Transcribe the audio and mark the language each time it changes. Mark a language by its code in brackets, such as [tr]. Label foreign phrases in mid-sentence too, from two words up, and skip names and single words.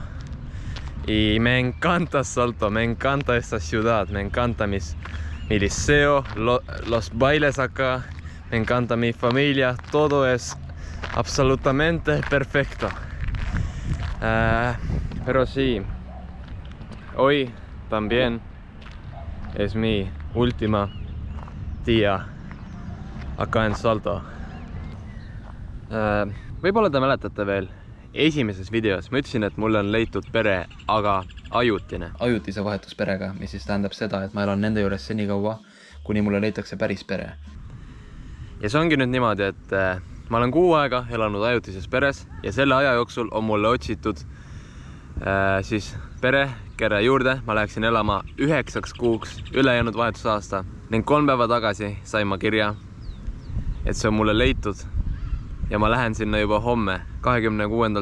[es] Y me encanta Salto, me encanta esta ciudad, me encanta mi liceo, los bailes acá, me encanta mi familia, todo es absolutamente perfecto. Pero sí, hoy también es mi última día acá en Salto. [et] Võib-olla te mäletate veel, esimeses videos ma ütlesin, et mulle on leitud pere, aga ajutine. Ajutise vahetusperega, mis siis tähendab seda, et ma elan nende juures senikaua, kuni mulle leitakse päris pere. Ja see ongi nüüd niimoodi, et ma olen 6 aega elanud ajutises peres ja selle aja jooksul on mulle otsitud siis pere, kelle juurde ma läheksin elama 9 kuuks ülejäänud vahetusaasta ning 3 päeva tagasi sain ma kirja, et see on mulle leitud ja ma lähen sinna juba homme, 26.